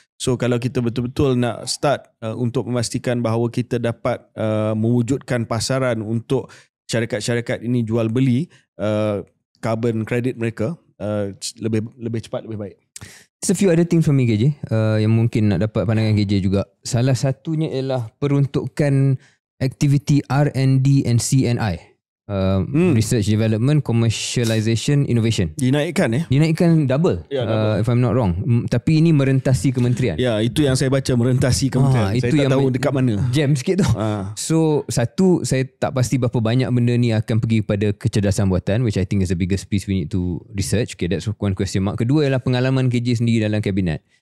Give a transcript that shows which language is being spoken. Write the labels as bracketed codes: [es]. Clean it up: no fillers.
[ms] So kalau kita betul-betul nak start untuk memastikan bahawa kita dapat mewujudkan pasaran untuk syarikat-syarikat ini jual beli carbon credit mereka, lebih cepat lebih baik. [en] There's a few other things from me KJ [ms] yang mungkin nak dapat pandangan KJ juga. Salah satunya ialah peruntukan aktiviti R&D and C&I. [en] Research, Development, Commercialization, Innovation. [ms] Dinaikkan double, double. [en] If I'm not wrong. [ms] Tapi ini merentasi kementerian. Ya, itu yang saya baca, merentasi kementerian. Saya tak tahu dekat mana. Jam sikit tu. So, satu, saya tak pasti berapa banyak benda ni akan pergi kepada kecerdasan buatan, [en] which I think is the biggest piece we need to research. Okay, that's one question mark. [ms] Kedua ialah pengalaman KJ sendiri dalam kabinet.